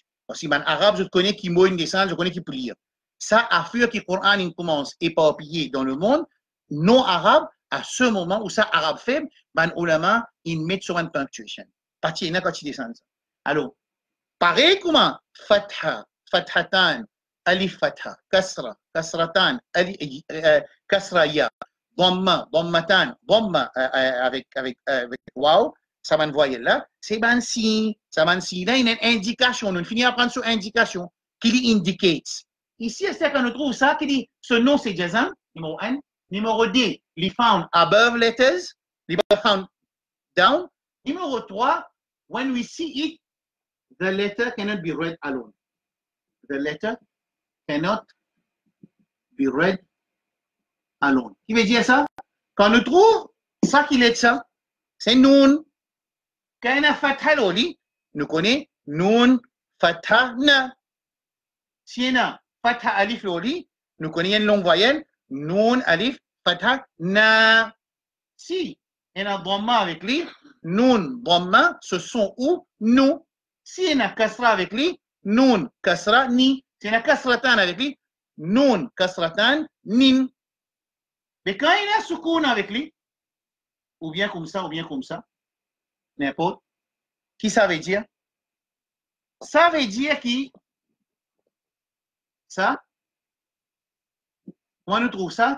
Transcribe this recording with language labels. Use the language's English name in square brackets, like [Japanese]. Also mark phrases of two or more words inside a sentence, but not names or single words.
[French] Parce que en arabe, je connais qui mot descend, je connais qui peut lire. Ça, à faire que le Coran commence à éparpiller dans le monde, non arabe, à ce moment où ça arabe faible, ben ulama, ils mettent sur une punctuation. Partie de quand il descend. Alors, pareil comment fatha, fathatan, alif fatha, kasra, kasratan, kasra ya, dhamma, dhammatan, dhamma avec wow, ça m'envoie là, c'est ben si, ça m'en si là, il y a une indication, on finit à prendre sur indication qui indicates. Ici, c'est quand on trouve ça, qui dit ce nom c'est Jazam, numéro 1. Numéro 2, les [English] found above letters, [French] les [English] found down. Numéro 3, when we see it, the letter cannot be read alone. The letter cannot be read alone. [French] Qui veut dire ça? Quand on trouve ça qui est ça, c'est nun. Quand on a fatha loli, nous connaissons nun, fatha na. Si on a fatha alif loli, nous connaissons une longue voyelle, nun, alif, fatha na. Si on a dhamma avec lui, nun, dhamma, ce sont où? Nous. Si on a kasra avec lui, nun, kasra, ni. Si on a kasratan avec lui, nun, kasratan, nin. Mais quand il a soukoun avec lui, ou bien comme ça, n'importe, qui ça veut dire? Ça veut dire qui? Ça? Comment nous trouve ça?